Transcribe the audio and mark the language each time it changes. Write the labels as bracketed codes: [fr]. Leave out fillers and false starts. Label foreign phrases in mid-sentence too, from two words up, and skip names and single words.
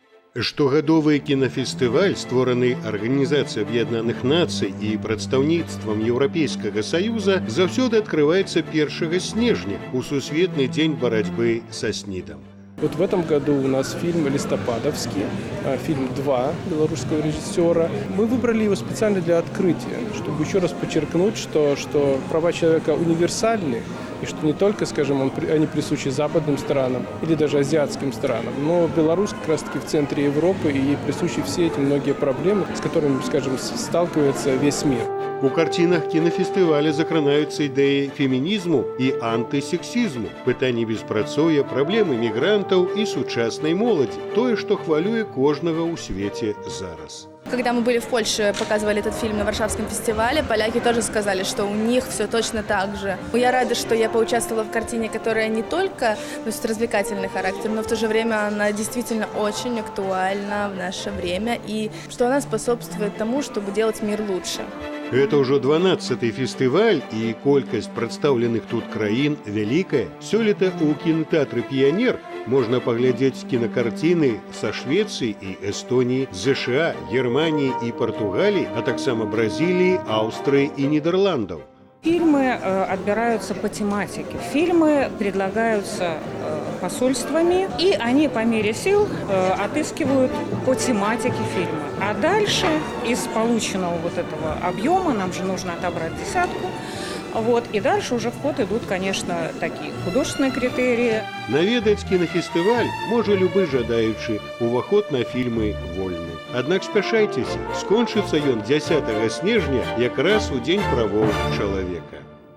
[be] Штогадовы кінафестываль, створаны Арганізацыяй Аб'яднаных Нацый і прадстаўніцтвам Еўрапейскага Саюза, заўсёды открывается 1 снежня, у Сусветны дзень барацьбы са СНИДом. [ru] Вот в этом году у нас фильм «Листопадовский», фильм «2» белорусского режиссера. Мы выбрали его специально для открытия, чтобы еще раз подчеркнуть, что права человека универсальны, и что не только, скажем, они присущи западным странам или даже азиатским странам, но Беларусь как раз-таки в центре Европы, и ей присущи все эти многие проблемы, с которыми, скажем, сталкивается весь мир. [be] У картинах кінафестываля закранаюцца ідэі фемінізму і антысексізму, пытанні беспрацоўя, праблемы мігрантаў і сучаснай моладзі, тое, што хвалюе кожнага ў свеце зараз. [ru] Когда мы были в Польше, показывали этот фильм на Варшавском фестивале, поляки тоже сказали, что у них все точно так же. Я рада, что я поучаствовала в картине, которая не только носит развлекательный характер, но в то же время она действительно очень актуальна в наше время, и что она способствует тому, чтобы делать мир лучше. [be] Это ўжо 12-й фестываль, і колькасць прадстаўленых тут краін вялікая. Сёлета ў кінатэатры «Піянер» можна паглядзець кінакарціны са Швецыі і Эстоніі, ЗША, Германіі і Партугаліі, а таксама Бразіліі, Аўстрыі і Нідерландаў. [ru] Фильмы отбираются по тематике. Фильмы предлагаются посольствами, и они по мере сил отыскивают по тематике фильма. А дальше из полученного вот этого объема нам же нужно отобрать десятку. И дальше уже в ход идут, конечно, такие художественные критерии. [be] Наведаць кінафестываль можа любы жадаючы, уваход на фільмы вольны. Аднак спяшайцеся, скончыцца ён 10 снежня якраз у дзень правоў чалавека.